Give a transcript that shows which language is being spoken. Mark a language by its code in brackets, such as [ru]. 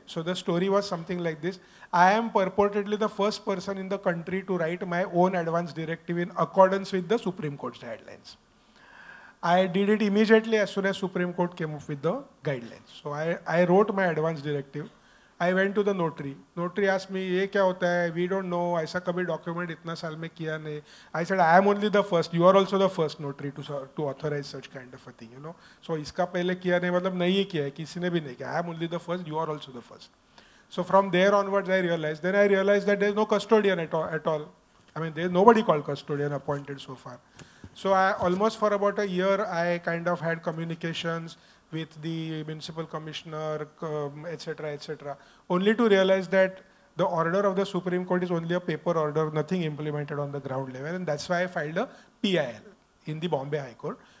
[en] So the story was something like this. I am purportedly the first person in the country to write my own advance directive in accordance with the Supreme Court's guidelines. I did it immediately as soon as Supreme Court came up with the guidelines. So I wrote my advance directive. I went to the notary. Notary asked me, [hi] "ये क्या होता है? [en] We don't know. [hi] ऐसा कभी document इतना साल में किया नहीं." [en] I said, "I am only the first. You are also the first notary to authorize such kind of a thing, you know. [hi] So इसका पहले किया नहीं मतलब नहीं ही किया है, किसी ने भी नहीं किया. [en] I am only the first. You are also the first." So from there onwards, I realized. Then I realized that there is no custodian at all. I mean, there is nobody called custodian appointed so far. So I almost for about a year, I kind of had communications with the municipal commissioner, etc., only to realize that the order of the Supreme Court is only a paper order, nothing implemented on the ground level, and that's why I filed a PIL in the Bombay High Court.